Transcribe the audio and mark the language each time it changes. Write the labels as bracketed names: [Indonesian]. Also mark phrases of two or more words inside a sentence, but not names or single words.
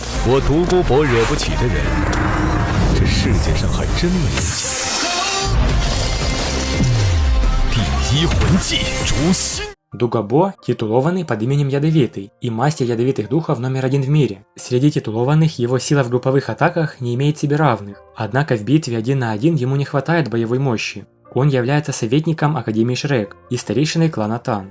[Chinese] 我独孤博惹不起的人，这世界上还真没有几个。第一魂技诛心。 [Russian] Дугабо титулованный под именем Ядовитый и мастер ядовитых духов номер 1 в мире. Среди титулованных его сила в групповых атаках не имеет себе равных, однако в битве 1 на 1 ему не хватает боевой мощи. Он является советником Академии Шрек и старейшиной клана Тан.